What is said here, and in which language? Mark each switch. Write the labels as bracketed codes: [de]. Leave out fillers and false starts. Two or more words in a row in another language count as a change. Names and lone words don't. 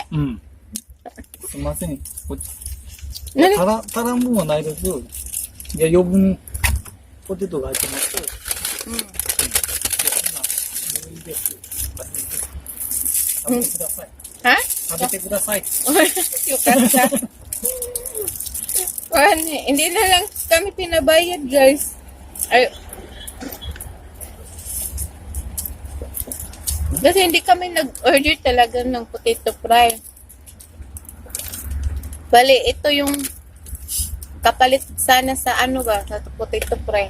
[ja] うん。すいません。こっち何たらもんはないです。いや、余分、ポテトが入ってますと。うん。いや、もういいですよ。食べてください。は食べてください。よかった. [tl] Hindi na lang kami pinabayad, guys. Ay. Kasi hindi kami nag-order talaga ng [en] potato fry. [tl] Bali, ito yung kapalit sana sa ano ba, sa [en] potato fry.